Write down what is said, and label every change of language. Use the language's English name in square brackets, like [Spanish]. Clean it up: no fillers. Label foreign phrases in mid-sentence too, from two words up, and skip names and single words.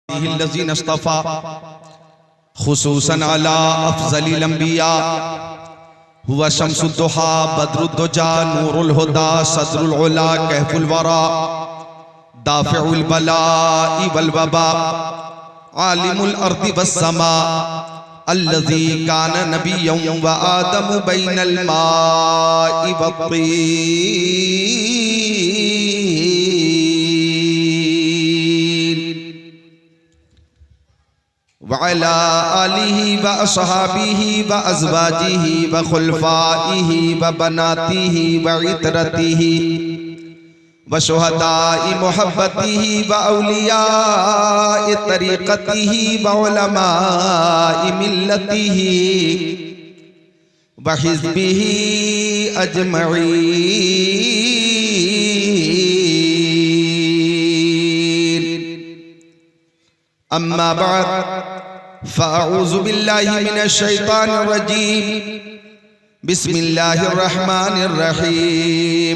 [Arabic] الذين اصطفى خصوصا على أفضل الأنبياء هو شمس الضحى بدر الدجى نور الهدى صدر العلى كهف الورى دافع البلاء والوباء عالم الأرض والسماء الذي كان نبيا وآدم بين الماء والطين وعلى آله وأصحابه وأزواجه وخلفائه وبناته وعترته وشهداء محبته وأولياء طريقته وعلماء ملته وحزبه أجمعين. أما بعد فأعوذ بالله من الشيطان الرجيم بسم الله الرحمن الرحيم.